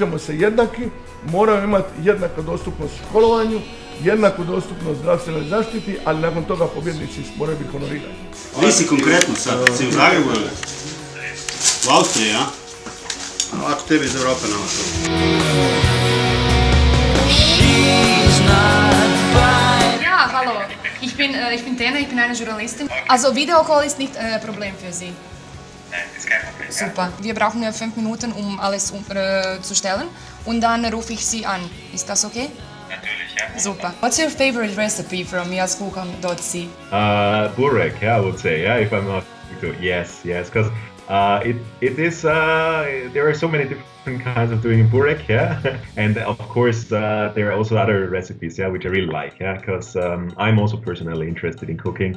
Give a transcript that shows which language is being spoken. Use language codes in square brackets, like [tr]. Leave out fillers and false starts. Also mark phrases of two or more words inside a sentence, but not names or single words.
[hr] Rađamo se jednaki, moraju imati jednaku dostupnost školovanju, jednaku dostupnost zdravstvenoj zaštiti, ali nakon toga pobjednici moraju biti honorirani. Vi si konkretno sad, si u Zagrebu ili? U Austriji, ja? Ako tebi iz Europe nama to. [de] Ja, hallo. Ich bin Tena, ich bin eine Journalistin. Also Videocall ist nicht Problem für Sie. Nein, ist kein Problem. Super. Wir brauchen 5 Minuten, um alles zu stellen. Und dann rufe ich Sie an. Ist das okay? Natürlich, ja. Super. [en] What's your favorite recipe from jaskuchen.c? Burek, yeah, I would say, yeah, if I'm not to, yes, because it is, there are so many different kinds of doing burek, yeah, and of course there are also other recipes, yeah, which I really like, yeah, because I'm also personally interested in cooking.